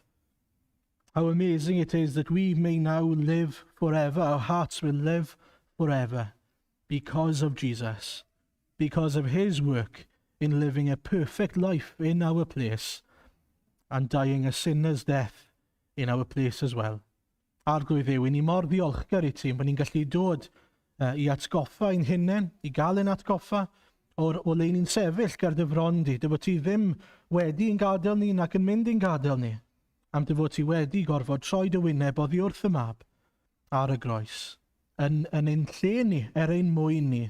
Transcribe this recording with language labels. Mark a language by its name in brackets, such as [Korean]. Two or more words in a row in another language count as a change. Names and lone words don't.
[English] How amazing it is that we may now live forever. Our hearts will live forever because of Jesus, because of his work in living a perfect life in our place and dying a sinner's death in our place as well. [Welsh] Arglwydd Dduw, ni mor ddiolchgar i ti, bod ni'n gallu dod i atgoffa ein hunain, i gael ein atgoffa o le ni'n sefyll gar dy fron di, dy fod ti ddim wedi yn gadael ni nac yn mynd i'n gadael ni, am dy fod ti wedi gorfod troi dy wyneb oddi wrth y mab ar y groes, yn ein lle ni, ein mwyn ni.